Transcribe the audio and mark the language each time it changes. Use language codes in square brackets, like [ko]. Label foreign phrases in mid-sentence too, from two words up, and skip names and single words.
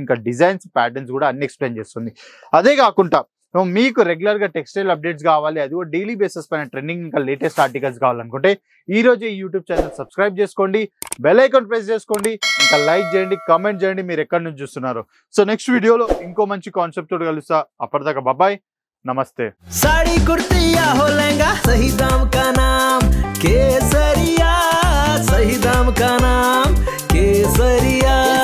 [te] ఇంకా [en] designs, patterns [te] కూడా అన్ని ఎక్స్ప్లెయిన్ చేస్తుంది. అదే కాకుండా మీకు రెగ్యులర్గా [en] textile updates [te] కావాలి, అది కూడా [en] daily basis [te] పైన ట్రెండింగ్ ఇంకా [en] latest articles [te] కావాలనుకుంటే ఈ రోజు ఈ [en] YouTube channel subscribe [te] చేసుకోండి, [en] bell icon press [te] చేసుకోండి, ఇంకా లైక్ చేయండి, కామెంట్ చేయండి మీరు ఎక్కడి నుంచి చూస్తున్నారు. [en] so next [te] వీడియోలో ఇంకో మంచి కాన్సెప్ట్ తోటి కలుస్తా. అప్పటిదాకా బాబాయ్, నమస్తే. [hi] साड़ी कुर्ती या हो लहंगा, सही दाम का नाम केसरिया, सही दाम का नाम केसरिया.